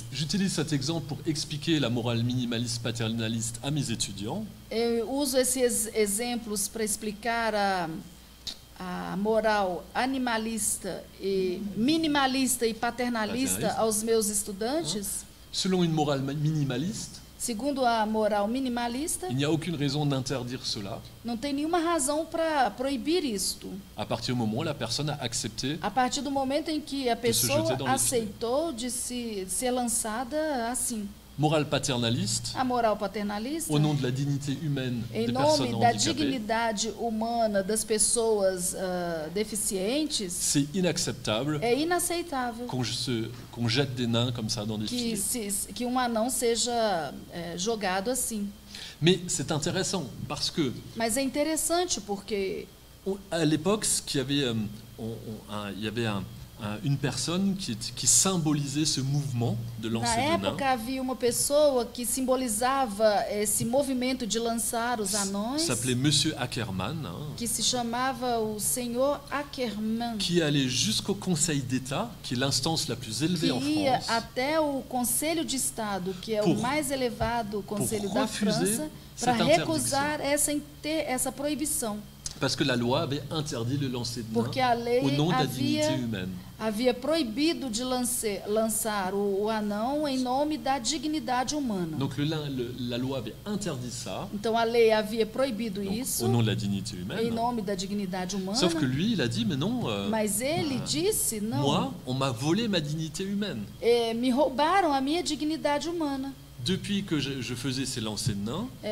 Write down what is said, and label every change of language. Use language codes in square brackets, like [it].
[fr] J'utilise cet exemple pour expliquer la morale minimaliste paternaliste à mes étudiants. [pt] Eu uso esses exemplos para explicar a moral animalista e minimalista e paternalista aos meus estudantes. [fr] Selon une morale minimaliste, [pt] segundo a moral minimalista, [fr] il n'y a aucune raison d'interdire cela. [pt] Não tem nenhuma razão para proibir isto. [fr] À partir du moment où la personne a accepté. [pt] A partir do momento em que a pessoa aceitou de ser lançada assim. [fr] Morale paternaliste, [pt] a moral paternalista, [fr] au nom de la dignité humaine [pt] em [fr] des [pt] nome [fr] personnes [pt] da [fr] handicapées, [pt] dignidade humana das pessoas deficientes, [fr] c'est inacceptable [pt] é inaceitável [fr] qu'on jette des nains comme ça dans des filets. [pt] Que um anão seja jogado assim. [fr] Mais c'est intéressant parce que. [pt] Mas é interessante porque [fr] à l'époque, il y avait une personne qui symbolisait ce mouvement de lancer de nains. [pt] Na época havia uma pessoa que simbolizava esse movimento de lançar os anões. [fr] S'appelait Monsieur Ackermann. [pt] Que se chamava o Senhor Ackermann. [fr] Qui allait jusqu'au Conseil d'État, qui est l'instance la plus élevée en France. [pt] Que ia até o Conselho de Estado, que é o mais elevado conselho da França, para recusar essa proibição. [fr] Parce que la loi avait interdit le lancer de [pt] Porque a lei [fr] au nom de la dignité humaine. [pt] Havia proibido de lançar o anão em nome da dignidade humana. [fr] Donc la loi avait interdit ça. [pt] Então a lei havia proibido isso. [fr] Au nom de la dignité humaine. [pt] Em nome da dignidade humana. [fr] Sauf que lui, il a dit mais non. [pt] Mas ele disse não. [fr] Moi, on m'a volé ma dignité humaine. [pt] Me roubaram a minha dignidade humana. [fr] Depuis que je faisais ces lancers de nains,